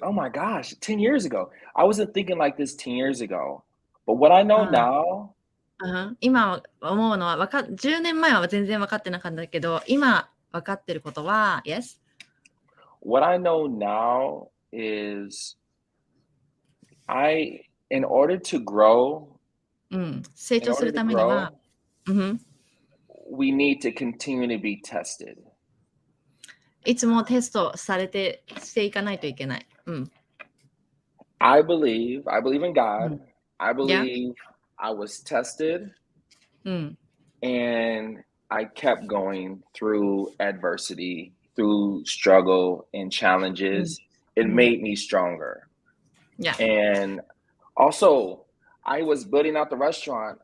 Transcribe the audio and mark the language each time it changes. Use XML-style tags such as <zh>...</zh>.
<en>Oh my gosh, 10 years ago. I wasn't thinking like this 10 years ago. But what I know now.</en> <ja>今思うのは10年前は全然分かってなかったけど、今分かってることは、yes?</ja> <en>What I know now is in order to grow,</en> <ja>成長するためには、</ja> <en>we need to continue to be tested.</en> <ja>いつもテストしていかないといけない。</ja> <en>I believe in God. I believe I was tested, and I kept going through adversity, through struggle and challenges. It made me stronger. Yeah. And also, I was building out the restaurant.</en>